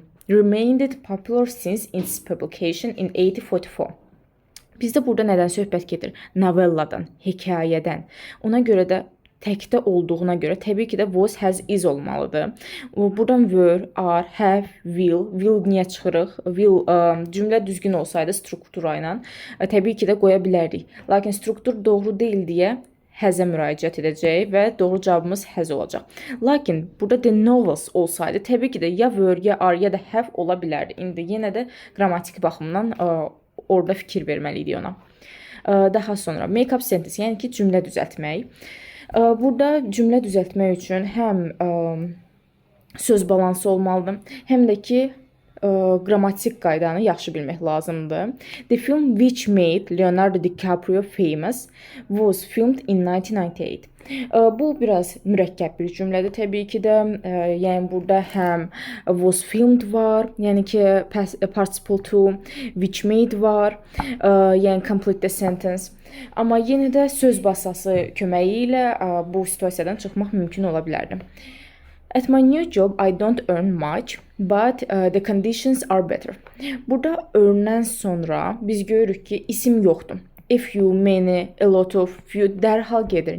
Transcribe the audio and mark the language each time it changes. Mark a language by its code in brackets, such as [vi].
[en] Remained popular since its publication in 1844. [az] Bizdə burada nədən söhbət gedir? Novelladan, hekayədən. Ona görə də təkdə olduğuna görə təbii ki də was, has, is olmalıdır. Buradan were, are, have, will niyə çıxırıq? Will cümlə düzgün olsaydı struktura ilə təbii ki də qoya bilərdik. Lakin struktur doğru deyil deyə has'ə müraciət edəcəyik və doğru cavabımız has olacaq. Lakin burada the novels olsaydı təbii ki də ya were, ya are, ya da have ola bilərdi. İndi yenə də qrammatik baxımdan orada fikir verməliydik ona. Daha sonra [en] make up sentence, [az] yəni ki cümlə düzəltmək. Burada cümlə düzəltmək üçün həm söz balansı olmalıdır, həm də ki qrammatik qaydanı yaxşı bilmək lazımdır. [en] The film which made Leonardo DiCaprio famous was filmed in 1998. [az] Bu biraz mürəkkəb bir cümlədir təbii ki də. Yəni burada həm was filmed var, yəni ki participle to, which made var, yəni [en] complete the sentence. [az] Amma yenə də söz basası köməyi ilə bu situasiyadan çıxmaq mümkün ola bilərdi. [en] At my new job, I don't earn much, but the conditions are better. [az] Burada earn-dən sonra biz görürük ki, isim yoxdur. A few, many, a lot of, few dərhal gedir.